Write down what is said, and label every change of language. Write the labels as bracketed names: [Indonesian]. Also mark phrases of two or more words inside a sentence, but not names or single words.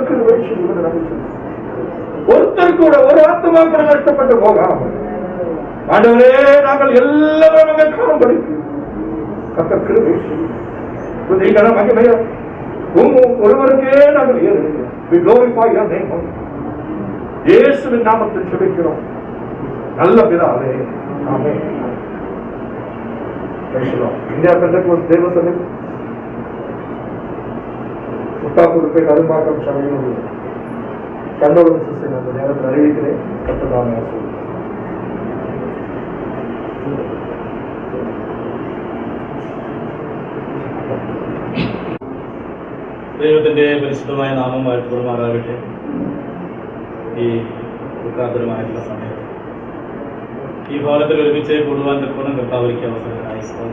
[Tamil] ஒருத்தர் கூட ஒரு ஆத்மா கூட நஷ்டப்பட்டு போகாம ஆண்டவரே நாங்கள் எல்லாரும் காணும்படி ஒருவருக்கே நாங்கள் இயேசுவின் நாமத்தில் ஜெபிக்கிறோம் நல்ல பிதாவே, ஆமென். இந்தியா பெந்தகோஸ்து தேவ சபை முத்தாப்பூர் கரும்பாக்கம் சபையில் கண்டோலம் சிஸ்டர் அந்த நேரத்தில் அறிவிக்கிறேன். கட்டதான [Malayalam] ദൈവത്തിൻ്റെ പരിശുദ്ധമായ നാമം വാഴ്ത്തപ്പെടുമാറാകട്ടെ. ഈ ദുഃഖാന്തരമായിട്ടുള്ള സമയത്ത് ഈ ഭവനത്തിൽ ഒരുമിച്ച് കൂടുവാൻ തൃപ്പൂർണ്ണം കർത്താവിലേക്ക് അവസരമായി.